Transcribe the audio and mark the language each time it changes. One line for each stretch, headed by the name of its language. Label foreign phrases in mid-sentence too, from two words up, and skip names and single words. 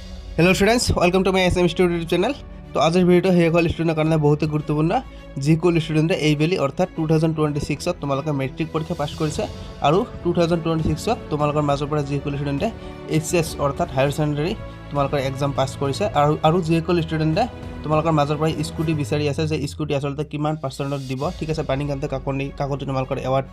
English: Hello students, welcome to my SM Studio YouTube channel.
Assamese: তো আজি ভিডিঅ সেইসকল ষ্টুডেণ্টৰ কাৰণে বহুত গুৰুত্বপূৰ্ণ যিসকল ষ্টুডেণ্টে এইবেলি অৰ্থাৎ 2026 তোমালোকৰ মেট্ৰিক পৰীক্ষা পাছ কৰিছে আৰু 2026 তোমালোকৰ মাজৰ পৰা যিসকল ষ্টুডেণ্টে এইচএছ অৰ্থাৎ
English: higher secondary
Assamese: তোমালোকৰ এক্সাম পাছ কৰিছে আৰু যিসকল ষ্টুডেণ্টে তোমালোকৰ মাজৰ পৰা স্কুটি বিচাৰি আছে যে স্কুটি আচলতে কিমান পাৰ্চেণ্টত দিব, ঠিক আছে, বাণীকান্ত কাকতি তোমালোকৰ এৱাৰ্ডটো।